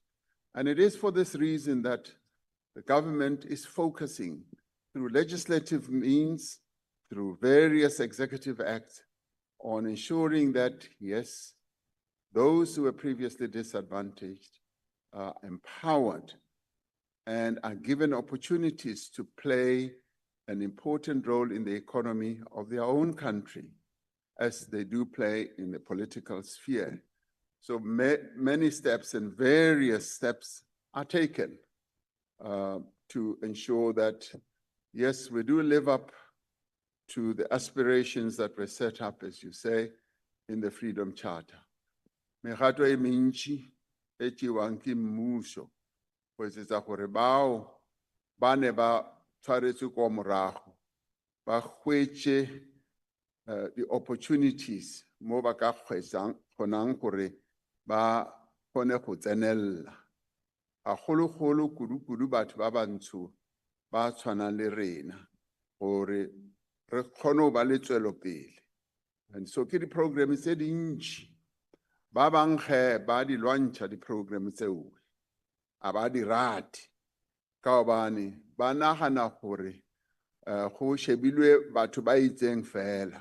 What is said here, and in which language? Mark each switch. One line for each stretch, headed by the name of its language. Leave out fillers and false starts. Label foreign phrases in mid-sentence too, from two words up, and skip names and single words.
English: And it is for this reason that the government is focusing through legislative means, through various executive acts, on ensuring that, yes, those who were previously disadvantaged are empowered and are given opportunities to play an important role in the economy of their own country, as they do play in the political sphere. So many steps and various steps are taken to ensure that, yes, we do live up to the aspirations that were set up, as you say, in the Freedom Charter.
Northern Sotho: Megato e mentši e tšewang ke mmušo go etsetsa gore bao ba ne ba tshwaretswe kwa morago ba hwetše
English: the opportunities
Northern Sotho: mo ba ka kgonang gore ba kgone go tsenella. Gagolo-golo kudu-kudu batho ba bantsho ba tshwanang le rena gore re kgone go ba le tswelopele.
English: And so
Northern Sotho: ke di-program tse dintši ba bang ge ba di lwantšha di-program tseo a ba di rate ka gobane ba nagana gore go shebilwe batho ba itseng fela.